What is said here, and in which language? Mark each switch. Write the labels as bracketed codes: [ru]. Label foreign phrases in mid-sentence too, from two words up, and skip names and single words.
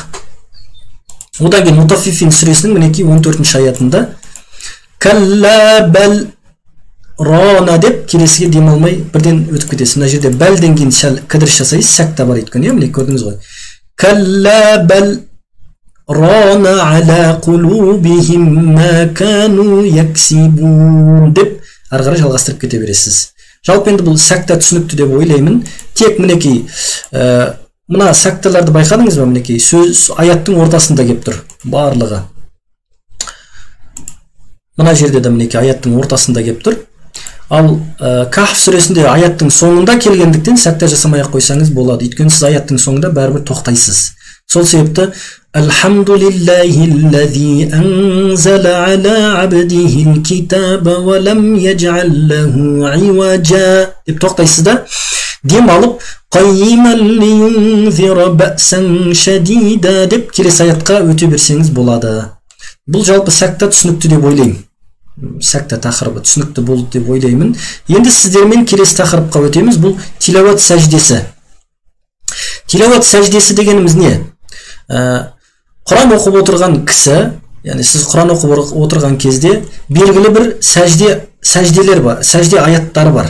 [kk] Одан кейін Мутаффифин сүресінің мінекей 14-ші аятында [ar] كلا بل ران [kk] деп келесіге демалмай бірден өтіп кетесіз. Мына жерде бәлден кейін сәл кідіріс жасайсыз, сәкта бар өйткені, міне көрдіңіз ғой? [ar] كلا بل ران على قلوبهم ما كانوا يكسبون [kk] деп ары қарай жалғастырып кете бересіз. Жалпы енді бұл сәкта түсінікті деп ойлаймын. Тек мінекей мына сәкталарды байқадыңыз ба? Мінекей сөз аяттың ортасында келіп тұр барлығы. Мына жерде де мінекей аяттың ортасында келіп тұр. Ал Кахф сүресінде аяттың соңында келгендіктен сәкта жасамай қойсаңыз болады. Өйткені сіз аяттың соңында бәрібір тоқтайсыз. Сол себепті [ar] الحمد لله أنزل على عبده الكتاب ولم يجعل له عوجا [kk] деп тоқтайсыз да, демалып [ar] قيما لينذر بأسا شديدا [kk] деп келесі аятқа өте берсеңіз болады. Бұл жалпы сәкта түсінікті деп ойлаймын. Сәкта тақырыбы түсінікті болды деп ойлаймын. Енді сіздермен келесі тақырыпқа өтеміз. Бұл тилауат сәждесі. Тилауат сәждесі дегеніміз не? Құран оқып отырған кісі, яғни сіз Құран оқып отырған кезде белгілі бір сәжделер бар, сәжде аяттар бар.